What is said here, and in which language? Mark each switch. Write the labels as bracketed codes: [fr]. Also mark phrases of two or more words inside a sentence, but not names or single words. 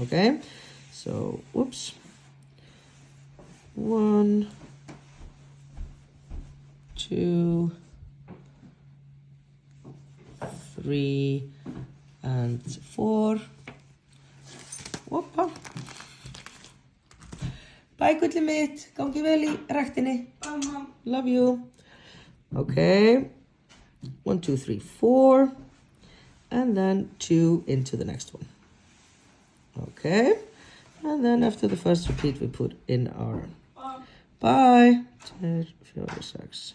[en] Okay, so whoops, 1, 2, 3 and 4. Whoopa. [is] Bye gullið mitt, gangi vel í ræktinni. [en] Bye mom. Love you. Okay, 1, 2, 3, 4, and then 2 into the next one. Okay, and then after the first repeat we put in our bye. 2, 4, 6.